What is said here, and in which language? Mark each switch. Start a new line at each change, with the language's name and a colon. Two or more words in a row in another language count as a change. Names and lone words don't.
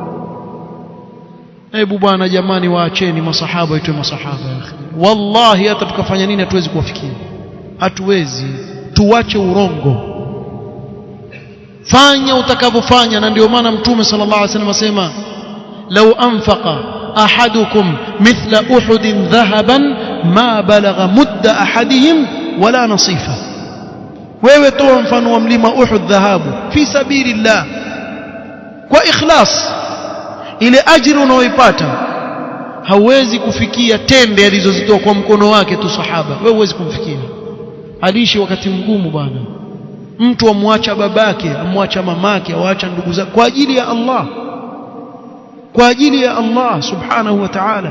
Swahili: Hebu bwana jamani, waacheni masahaba itwe masahaba. Wallahi hata tukafanya nini hatuwezi kuwafikia, hatuwezi. tuache urongo, fanya utakavyofanya. Na ndio maana mtume
Arabic: صلى الله عليه وسلم
Swahili: asema
Arabic: لو أنفق أحدكم مثل أحد ذهبا ما بلغ مد أحدهم ولا نصيف.
Swahili: wewe toa mfano wa mlima Uhud dhahabu
Arabic: في سبيل الله
Swahili: kwa ikhlas, ile ajira unaoipata hauwezi kufikia tende alizozitoa kwa mkono wake tu sahaba. Wewe huwezi kumfikia. Aliishi wakati mgumu bwana. Mtu amwacha babake, amwacha mamake, awaacha ndugu zake kwa ajili ya Allah, kwa ajili ya Allah
Arabic: سبحانه وتعالى.